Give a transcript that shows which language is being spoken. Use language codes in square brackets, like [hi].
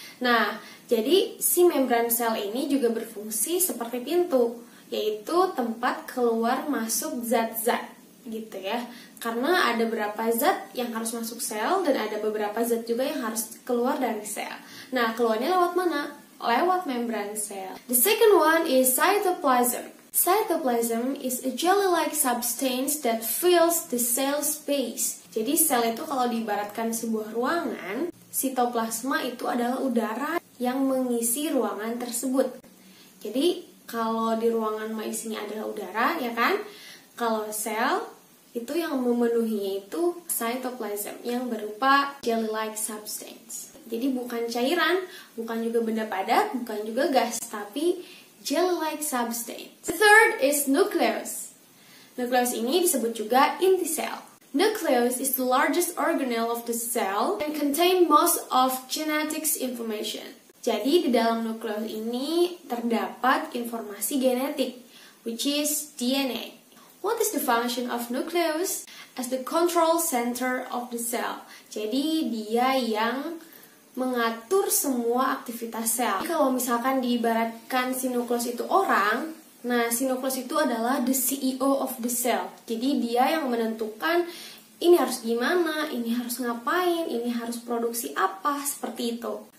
[id] Nah, jadi si membran sel ini juga berfungsi seperti pintu, yaitu tempat keluar masuk zat-zat gitu ya. Karena ada beberapa zat yang harus masuk sel dan ada beberapa zat juga yang harus keluar dari sel. Nah, keluarnya lewat mana? Lewat membran sel. [en] The second one is cytoplasm. Cytoplasm is a jelly-like substance that fills the cell space. [id] Jadi sel itu kalau diibaratkan sebuah ruangan, sitoplasma itu adalah udara yang mengisi ruangan tersebut. Jadi kalau di ruangan isinya adalah udara, ya kan? Kalau sel itu yang memenuhinya itu cytoplasm yang berupa [en] jelly-like substance. [id] Jadi bukan cairan, bukan juga benda padat, bukan juga gas, tapi [en] jelly-like substance. The third is nucleus. [id] Nucleus ini disebut juga inti sel. [en] Nucleus is the largest organelle of the cell and contain most of genetics information. [id] Jadi di dalam nukleus ini terdapat informasi genetik, [en] which is DNA. What is the function of nucleus? As the control center of the cell. [id] Jadi dia yang mengatur semua aktivitas sel. Jadi, kalau misalkan diibaratkan si nukleus itu orang, nah si nukleus itu adalah [en] the CEO of the cell. [id] Jadi dia yang menentukan ini harus gimana, ini harus ngapain, ini harus produksi apa, seperti itu.